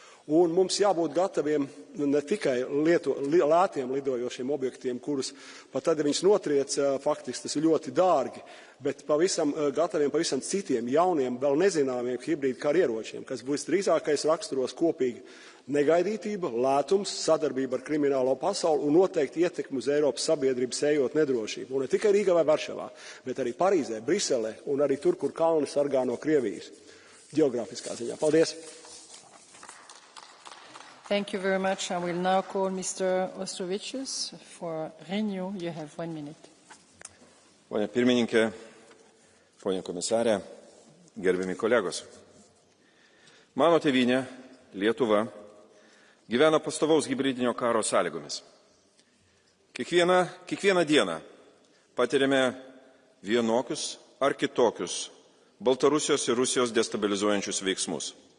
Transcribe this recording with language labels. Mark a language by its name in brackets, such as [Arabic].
[Latvian] Un mums jābūt gataviem ne tikai lētiem lidojošiem objektiem, kurus pat tad, ja viņš notriec, faktiski tas ir ļoti dārgi, bet gataviem pavisam citiem, jauniem, vēl nezināmiem hibrīdu karieročiem, kas būs drīzākais raksturos kopīgi negaidītība, lētums, sadarbība ar kriminālo pasauli un noteikti ietekmi uz Eiropas sabiedrības ejot nedrošību. Un ne tikai Rīgā vai Varšavā, bet arī Parīzē, Briselē un arī tur, kur kalni sargā no Krievijas ģeogrāfiskā ziņā. Paldies! [English] Thank you very much. I will now call Mr. Ostrovicius for Renew. You have 1 minute. [Lithuanian] Pone pirmininkė, pone komisarė, gerbiami kolegos. Mano tėvynė, Lietuva, gyvena pastovaus hibridinio karo sąlygomis. Kiekvieną dieną patiriame vienokius ar kitokius Baltarusijos ir Rusijos destabilizuojančius veiksmus.